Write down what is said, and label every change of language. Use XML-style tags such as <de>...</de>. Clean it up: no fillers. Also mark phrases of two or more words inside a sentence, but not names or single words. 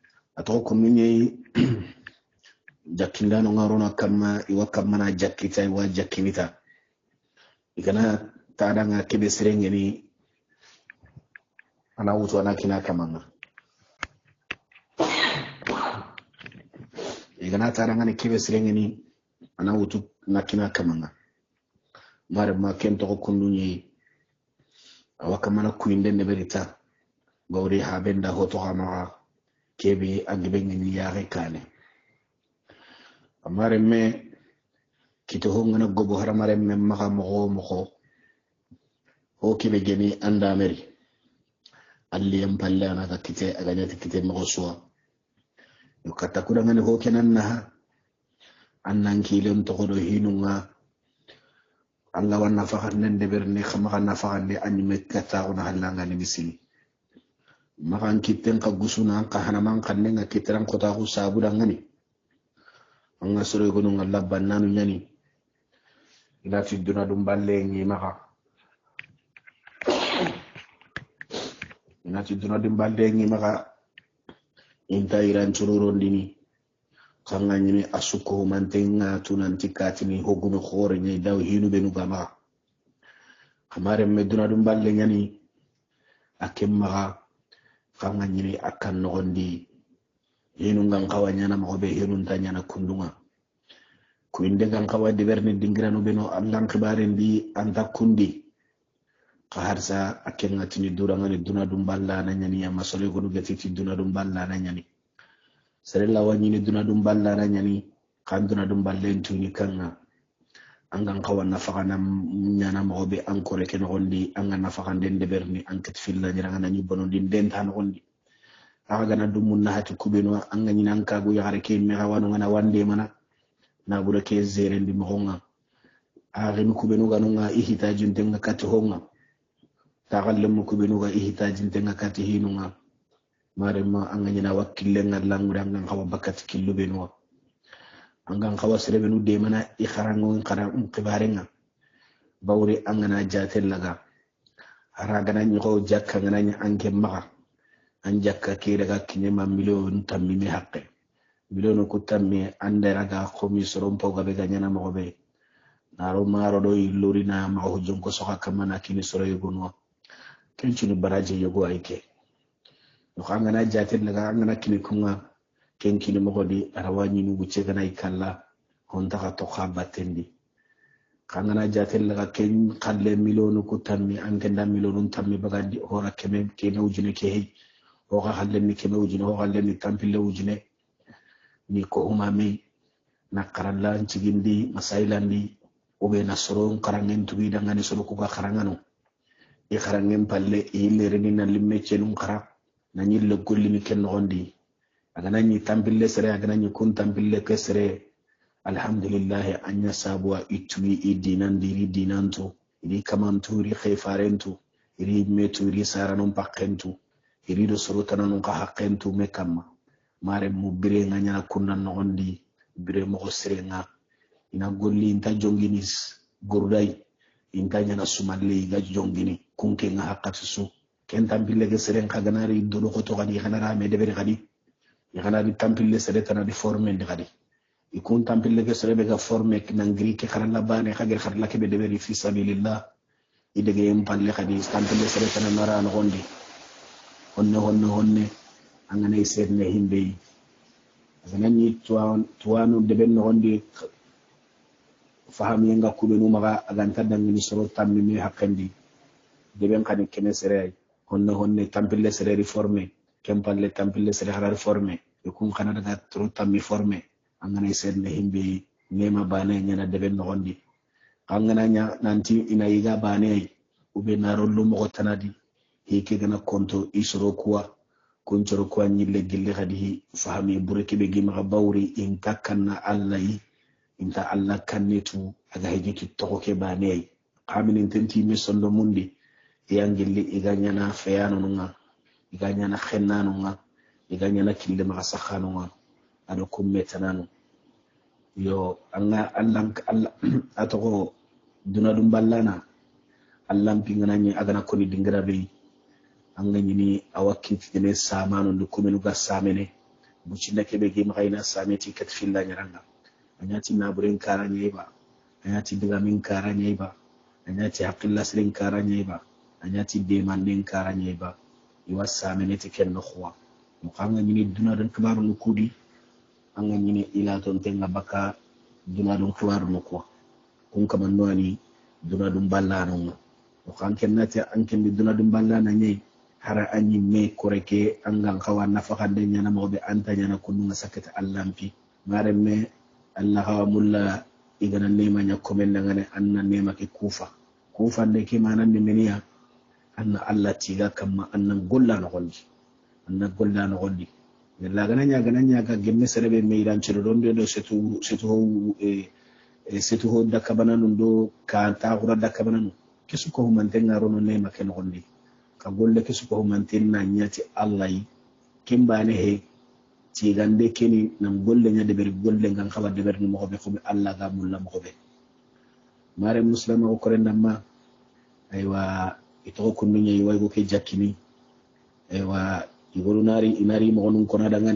<snk>ato ko minye jakindano ngarona kama iwa kamana jakita iwa jakinita igana tadanga kebe serengeni ana wuto ana kina kamanga igana tadanga ni kebe serengeni ana wuto na kina kamanga mare ma kento ko kundunye awakamana kuinde neberita gawri habenda hoto hama kebe agibengeni yare kane amare me kito hongana gobo haramare me maka mo ho kebe geni anda meri alli yampalle ana ka kite aganyati kite mo suwa yo katakura ngani ho kenan na annan kilon to godo hinunga anga wanna faxat nende berni xama na faxat ni anime kata ona halanga ni misili makan kitten ka gusuna ka hanaman kanne nga kitran kota ku sabu dangani anga sore gonu ngalla bannanu nyani ila fi duna dum balle ngi maka ina ci duna dum balle ngi maka inta iran chururo ndini kanga nyini asuko mantenga tunanti katini hogume khore nyi daw hinu benu gama kamare me duna dum balle nyani akem maka kanga nyini akan nogondi hinu ngang kawanya na mabe hinu tanya na kundunga kuinde ngang kawa de berni dingirano beno angang kibare ndi anta kundi kaharsa akenga tini duranga ni duna dum balla na nyani ya masole gonu gati duna dum balla na nyani serella wanyini duna dum balla na nyani kan duna dum balle ntuni kanga angang kawa nafaka na nyana mabe ankore ken gondi anga nafaka ndende berni anket filla nyiranga na nyubono din den tan gondi aga na dum munna hati kubeno anga nyina anka go yare ke me hawano ngana wande mana na bura ke zere ndi mohonga aga mi kubeno ganunga ihitaji ndenga kati honga tagalle mu kubeno ga ihitaji ndenga kati hinunga mare ma anga nyina wakille ngalangu anga kawa bakati killu beno anga kawa serebenu de mana ikharango ngara kibarenga bawri anga na jatel laga haraga na nyiko jakka ngana nya anke maka anjakka ke daga kinyema million tammi mi haqqe million ko tammi anderaga khomi sorom poga be ganyana mo be naro maro do ilori na ma ho jonko soka kamana kini soro yugonwa kenchini baraje yogo ayke no khanga na jatel laga anga na kini kunga kenkini mo di arawani nu buce gana ikalla honta ka to khabatendi khanga na jatel laga ken khalle million ko tammi angenda million tammi bagandi hora keme ke nawjine ke hey o khalle ni keme wujine o khalle ni tampille wujine ni ko umami nakarallancigindi masailandi obe nasoro karangen tubi dangani solo ko karangano e karangen palle e lereni na limme cenum kara na nyille golli mi ken nondi aga nani tampille sere aga nani kun tampille kesere alhamdulillah anya sabwa itwi idinan diri dinanto iri kamanturi khifarentu iri meturi saranum pakkentu iri do sorotana non ka hakkentu mekamma mare mu bire nganya kunna nondi bire mo serenga ina golli inta jonginis gurdai inta nyana sumalle ga jongini kunke nga hakatsu ken tampille ke seren kaganari do ko to gadi kanara me debere gadi ya kanari tampille sere tana di former ndi gadi ikun tampille ke sere be ga former nangri ke karala bane khager kharla ke be debere</snk> <ar>fi sabilillah</ar> <snk>idege yem palle gadi tampille sere tana nara no gondi honne angane sedne himbe zanani tuwanu deben no gondi fahami nga kubenu maga aganta dangini soro tammi mi hakkandi deben kan kene sere honne tampille sere reforme kempalle tampille sere harar reforme e kun kana daga tro tammi forme angane sedne himbe nema bane nyana deben no gondi angana nya nanti ina yiga bane ube naro lumo tanadi hike gana konto isoro kuwa kunchoro kwa nyille gille hadi fahami bureke be gima bawri in kakana allahi inta alla kannetu aga hejiki tokoke bane kaminin tenti mi sondo mundi yangilli iganyana feyano nga iganyana khennano nga iganyana kille ma sakhano nga ado kummetanano yo anga allan atoko duna dum ballana allan pingana ni agana koni dingra be anga nyini awakiti ne samano ndu kumenu ga samene bucinda kebe gi makaina sameti kat filla nyaranga anyati naburen kara nyeba anyati digamin kara nyeba anyati haqqilla sirin kara nyeba anyati demanden kara nyeba iwa sameneti ken no khwa mukanga nyini duna dan kibaru nukudi anga nyini ila ton tenga baka duna dun kibaru nukwa kun kamanno ani duna dun ballano o kanken nati anken duna dun ballana nyai hara anyi me koreke angan kawa nafakande nyana mo be anta nyana kununga sakata allampi mare me Allah hawa mulla igana nema nya komenda ngane anna nema ke kufa ne ke manan ni meniya anna Allah tiga kamma anna golla no gondi yalla gananya ga gemme serebe me idan ciro don do setu ho dakka bananu do ka ta hura dakka bananu kisu ko mantenga rono nema ke no gondi ka golle kisu ko mantenna nyati Allah yi kimbane he tigande keni nam golle nya de ber golle ngan xaba de ber no mo be ko Allah ga mulla mo be mare muslima ko rendamma aywa ito ko nunya yi way ko ke jakkini aywa igolu inari mo gonun kona</snk>